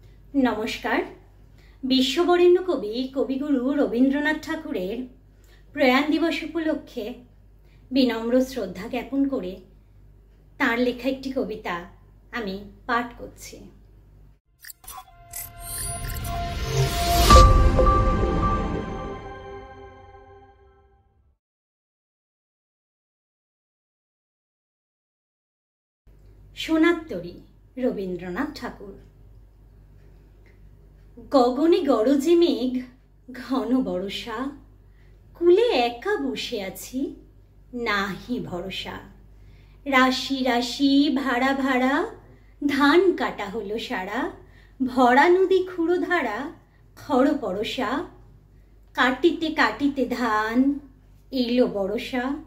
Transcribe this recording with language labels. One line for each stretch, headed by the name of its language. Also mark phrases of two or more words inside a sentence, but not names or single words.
Bangla: নমস্কার। বিশ্ববরেণ্য কবি কবিগুরু রবীন্দ্রনাথ ঠাকুরের প্রয়াণ দিবস উপলক্ষে বিনম্র শ্রদ্ধা জ্ঞাপন করে তার লেখা একটি কবিতা আমি পাঠ করছি। सोनार तरी रवीन्द्रनाथ ठाकुर। গগনে গরজে মেঘ ঘন বরষা, কূলে একা বসে আছি নাহি ভরসা। রাশি রাশি ভাড়া ভাড়া ধান কাটা হলো সারা, ভরা নদী খুড়ো ধারা খড় পরসা। কাটিতে কাটিতে ধান এলো বরসা।